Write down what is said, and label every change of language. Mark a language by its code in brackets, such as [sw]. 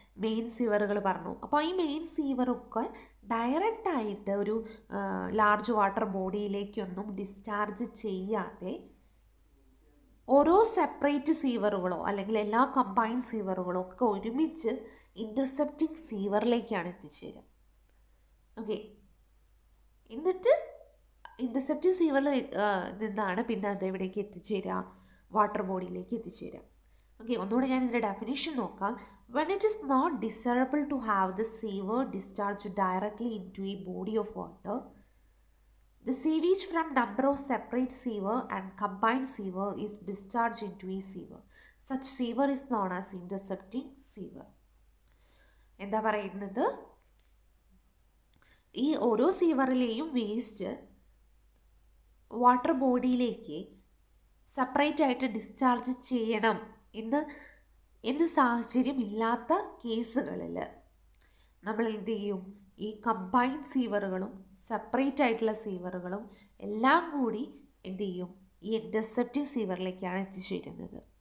[ml] Main സീവറുകൾ പറഞ്ഞു. അപ്പോൾ ഈ മെയിൻ സീവറൊക്കെ ഡയറക്റ്റായിട്ട് ഒരു ലാർജ് വാട്ടർ ബോഡിയിലേക്കൊന്നും ഡിസ്ചാർജ് ചെയ്യാതെ ഓരോ സെപ്പറേറ്റ് സീവറുകളോ അല്ലെങ്കിൽ എല്ലാ കമ്പൈൻ സീവറുകളോ ഒക്കെ ഒരുമിച്ച് ഇൻ്റർസെപ്റ്റിംഗ് സീവറിലേക്കാണ് എത്തിച്ചേരുക. ഓക്കെ, എന്നിട്ട് ഇൻ്റർസെപ്റ്റിംഗ് സീവറിൽ നിന്നാണ് പിന്നെ അത് എവിടേക്ക് എത്തിച്ചേരുക? വാട്ടർ ബോഡിയിലേക്ക് എത്തിച്ചേരുക. ഓക്കെ, ഒന്നുകൂടെ ഞാൻ ഇതിൻ്റെ ഡെഫിനേഷൻ നോക്കാം. [en] When it is not desirable to have the sewer discharge directly into a body of water, the sewage from number of separate sewer and combined sewer is discharged into a sewer. Such sewer is known as intercepting sewer. [ml] എന്താ പറയുന്നത്? ഈ ഓരോ സീവറിലെയും waste water ബോഡിയിലേക്ക് separate ആയിട്ട് discharge ചെയ്യണം എന്ന് സാഹചര്യം ഇല്ലാത്ത കേസുകളിൽ നമ്മൾ എന്ത് ചെയ്യും, ഈ കമ്പൈൻ സീവറുകളും സെപ്പറേറ്റ് ആയിട്ടുള്ള സീവറുകളും എല്ലാം കൂടി എന്ത് ചെയ്യും, ഈ ഇന്റർസെപ്റ്റിംഗ് സീവറിലേക്കാണ് എത്തിച്ചേരുന്നത്.